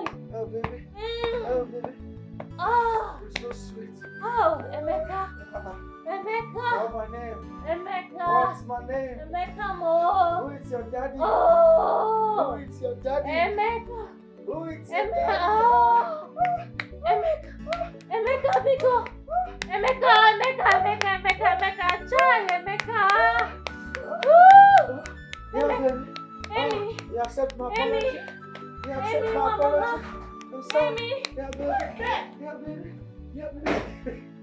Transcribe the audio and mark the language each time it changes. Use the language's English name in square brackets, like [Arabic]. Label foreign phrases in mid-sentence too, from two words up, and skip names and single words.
[English] Oh, baby. Mm. Oh, baby. Oh, You're so sweet. oh, Emeka. What's Emeka. my name? Emeka. What's my name? Emeka mo. Who is your daddy? Oh. Who is your daddy? Emeka. Who is your Emeka. daddy? Oh. Emeka. Emeka, Biko. Emeka. Chai, Emeka. Woo. Yeah, baby. Amy. You accept my Amy. apology? You accept Amy, my Mama. apology? I'm sorry. Amy. Yeah, baby. Yeah, baby. Yeah, baby.